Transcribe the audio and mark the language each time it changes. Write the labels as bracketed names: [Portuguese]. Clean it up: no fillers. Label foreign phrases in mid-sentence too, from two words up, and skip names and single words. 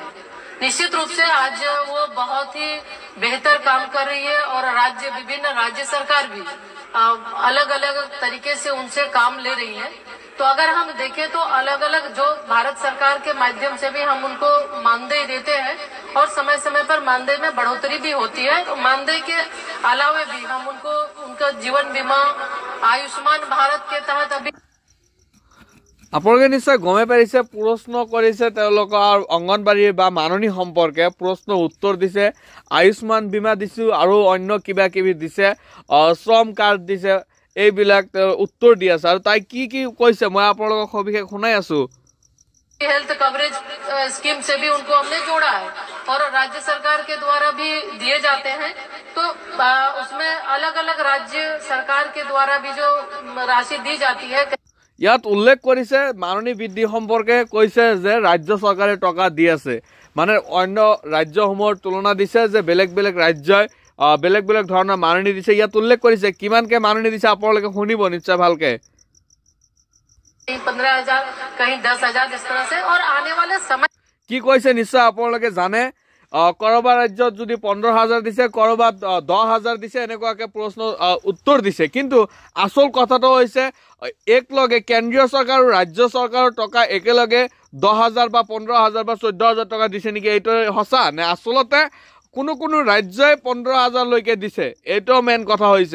[Hindi] निश्चित रूप से आज वो बहुत ही बेहतर काम कर रही है और विभिन्न राज्य सरकार भी अलग अलग तरीके से उनसे काम ले रही है। तो अगर हम देखें तो अलग अलग जो भारत सरकार के माध्यम से भी हम उनको मानदेय देते हैं और समय समय पर मानदेय में बढ़ोतरी भी होती है। तो मानदेय के अलावा भी हम उनको उनका जीवन बीमा आयुष्मान भारत के तहत अभी [Assamese] আপোনালোকে নিশ্চয় গমে পাৰিছে প্ৰশ্ন কৰিছে তেওঁলোকৰ অঙ্গনবাড়ীৰ বা মাননি সম্পৰ্কে প্ৰশ্ন উত্তৰ দিছে। আয়ুষ্মান বীমা দিছো আৰু অন্য কিবা কিবি দিছে, শ্ৰম কাৰ্ড দিছে, এইবিলাক উত্তৰ দি আছে। আৰু তাই কি কি কৈছে মই আপোনালোকক সবিশেষ শুনাই আছো। [English] health coverage scheme [Hindi] से भी उनको हमने जोड़ा है और राज्य सरकार के द्वारा भी दिए जाते हैं। तो उसमें अलग अलग राज्य सरकार के द्वारा भी जो राशि दी जाती है। [Assamese] ইয়াত উল্লেখ কৰিছে মাননি বৃদ্ধি সম্পৰ্কে কৈছে যে ৰাজ্য চৰকাৰে টকা দি আছে, মানে অন্য ৰাজ্যসমূহৰ তুলনা দিছে যে বেলেগ বেলেগ ৰাজ্যই বেলেগ বেলেগ ধৰণৰ মাননি দিছে। ইয়াত উল্লেখ কৰিছে কিমানকে মাননি দিছে আপোনালোকে শুনিব নিশ্চয় ভালকে। [Hindi] 15,000 कहीं 10,000 इस तरह से और आने वाले समय [Assamese] কি কৈছে নিশ্চয় আপোনালোকে জানে। কৰবাৰ ৰাজ্যত যদি 15,000 দিছে, কৰবাত 10,000 দিছে, এনেকুৱাকে প্ৰশ্ন উত্তৰ দিছে। কিন্তু আচল কথাটো হৈছে একলগে কেন্দ্ৰীয় চৰকাৰ আৰু ৰাজ্য চৰকাৰৰ টকা একেলগে 10,000 বা 15,000 বা 14,000 টকা দিছে নেকি, এইটো সঁচা নে আচলতে কোনো কোনো ৰাজ্যই 15,000 লৈকে দিছে, এইটো মেইন কথা হৈছে।